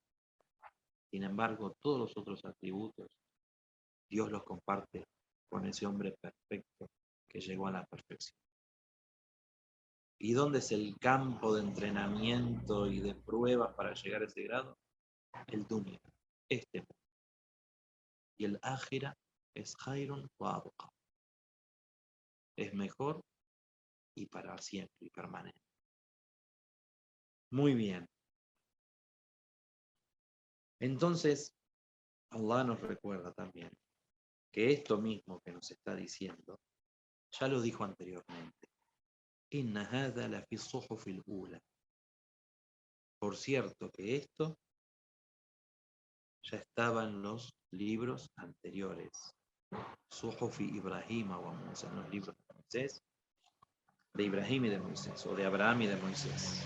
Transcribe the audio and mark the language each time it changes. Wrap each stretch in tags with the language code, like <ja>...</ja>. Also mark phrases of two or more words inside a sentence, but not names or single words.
<es>Sin embargo, todos los otros atributos, Dios los comparte con ese hombre perfecto que llegó a la perfección. ¿Y dónde es el campo de entrenamiento y de pruebas para llegar a ese grado? El dunya, este mundo. Y el ájira es</es> <ar>خير وأبقى.</ar> <es>Es mejor y para siempre y permanente. Muy bien. Entonces, Allah nos recuerda también que esto mismo que nos está diciendo, ya lo dijo anteriormente.</es> <ar>إن هذا لفي الصحف الأولى.</ar> <es>Por cierto que esto ya estaba en los libros anteriores.</es> <ar>صحف إبراهيم وموسى,</ar> <es>en los libros de Moisés, de Ibrahim y de Moisés, o de Abraham y de Moisés.</es>